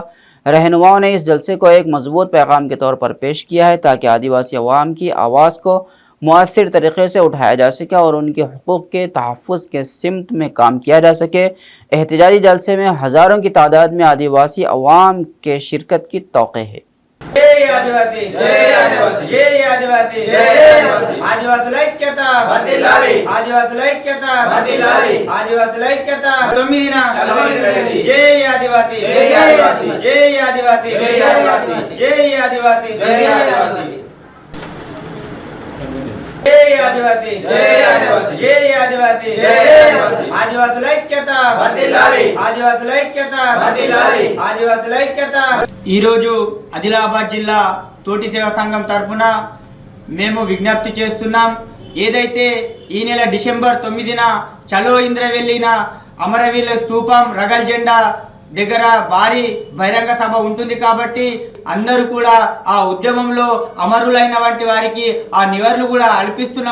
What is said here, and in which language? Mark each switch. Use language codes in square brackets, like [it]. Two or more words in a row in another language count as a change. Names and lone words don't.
[hi] रहनुमाओं ने इस जलसे को एक मजबूत पैगाम के तौर पर पेश किया है ताकि आदिवासी अवाम की आवाज़ को मुअस्सिर तरीक़े से उठाया जा सके और उनके हुकूक़ के तहफ़्फ़ुज़ के सिमत में काम किया जा सके। एहतजाजी जलसे में हज़ारों की तादाद में आदिवासी अवाम के शिरकत की तौक़े है। जय आदिवासी, जय आदिवासी, जय आदिवासी, जय आदिवासी, आदिवासी ऐक्यता వర్ధిల్లాలి, आदिवासी ऐक्यता వర్ధిల్లాలి, आदिवासी ऐक्यता 9 దిన जय आदिवासी, जय आदिवासी, जय आदिवासी, जय आदिवासी, जय आदिवासी, जय आदिवासी, जय आदिवासी, जय आदिवासी, जय आदिवासी, जय आदिवासी, आदिवासी ऐक्यता వర్ధిల్లాలి, आदिवासी ऐक्यता వర్ధిల్లాలి, आदिवासी ऐक्यता। [te] ఈ రోజు ఆదిలాబాద్ జిల్లా తోటి సేవా సంఘం తరపున మేము విజ్ఞప్తి చేస్తున్నాం. ఏదైతే ఈ నెల డిసెంబర్ 9న చలో ఇంద్రవెల్లిన అమరవీరుల స్తూపం రగల్ జెండా దగ్గర భారీ బహిరంగ సభ ఉంటుంది కాబట్టి అందరూ కూడా ఆ ఉద్యమంలో అమరులైన వంటి వారికి ఆ నివాళులు కూడా అర్పిస్తున్నాం.